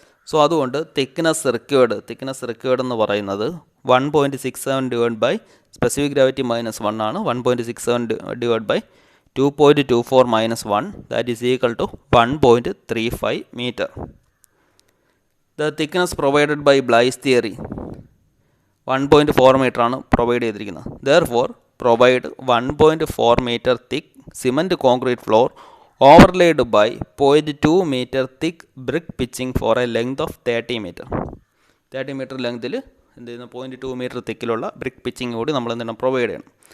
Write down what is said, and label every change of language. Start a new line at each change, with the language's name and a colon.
Malayalam: So അതുകൊണ്ട് thickness required എന്ന് പറയുന്നത് 1.67 divide by specific gravity minus 1 ആണ്.
English: 1.67 divide by 2.24 minus 1 that is equal to 1.35 metre. The thickness provided by Bligh's theory 1.4 metre
Malayalam: ആണ് provide ചെയ്തിരിക്കുന്നത്.
English: Therefore provide 1.4 metre thick cement concrete floor overlaid by 0.2 meter thick brick pitching for a length of 30 meter.
Malayalam: 30 meter ലെങ്തിൽ എന്ത് ചെയ്യുന്നു? 0.2 metre തിക്കിലുള്ള brick pitching കൂടി നമ്മൾ എന്താണ് provide ചെയ്യണം.